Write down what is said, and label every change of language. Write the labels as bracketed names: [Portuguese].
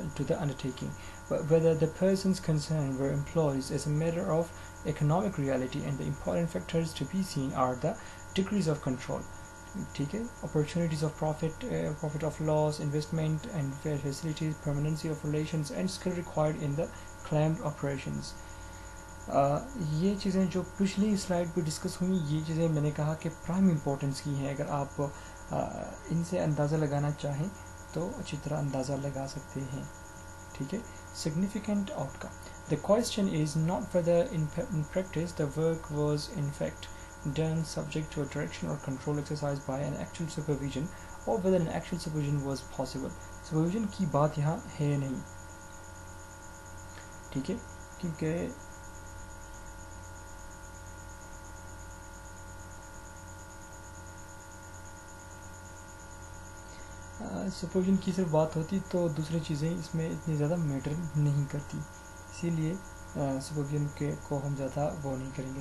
[English] the undertaking, but whether the persons concerned were employees as a matter of economic reality, and the important factors to be seen are the degrees of control. [Urdu] ٹھیک ہے. [English] opportunities of profit of loss, investment and fair facilities, permanency of relations and skill required in the claimed operations. [Urdu] یہ چیزیں جو پچھلی slide پہ discuss ہوئی, یہ چیزیں میں نے کہا کہ پرائم امپورٹنس کی ہیں. اگر آپ ان سے اندازہ لگانا چاہیں تو اچھی طرح اندازہ لگا سکتے ہیں. ٹھیک ہے. [English] significant outcome. The question is not whether in practice the work was in fact done subject to a direction or control exercised by an actual supervision, or whether an actual supervision was possible. [Urdu] supervision کی بات یہاں ہے نہیں. ٹھیک ہے. کیونکہ سپوزن کی صرف بات ہوتی تو دوسری چیزیں اس میں اتنی زیادہ میٹر نہیں کرتی, اسی لیے سپوزن کو ہم زیادہ وہ نہیں کریں گے.